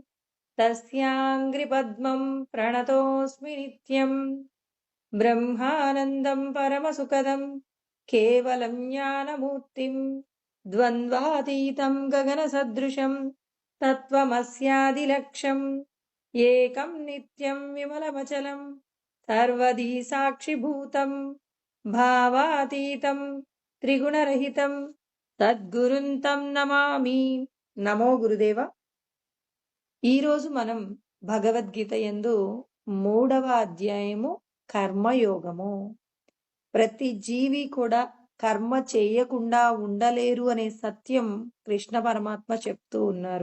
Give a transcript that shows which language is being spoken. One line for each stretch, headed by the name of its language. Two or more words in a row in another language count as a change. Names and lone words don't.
Sanskrit: तस्याङ्घ्रिपद्मं प्रणतोऽस्मि नित्यं ब्रह्मानन्दं परमसुखदं केवलं ज्ञानमूर्तिं द्वन्द्वातीतं गगनसदृशं तत्त्वमस्यादिलक्ष्यम् एकं नित्यं विमलमचलं सर्वधी साक्षिभूतं भावातीतं त्रिगुणरहितं సద్గురుం తం నమామి. నమో గురుదేవ.
Telugu: ఈరోజు మనం భగవద్గీత యందు 3వ అధ్యాయము కర్మయోగము. ప్రతి జీవి కూడా కర్మ చేయకుండా ఉండలేరు అనే సత్యం కృష్ణ పరమాత్మ చెప్తూ ఉన్నారు.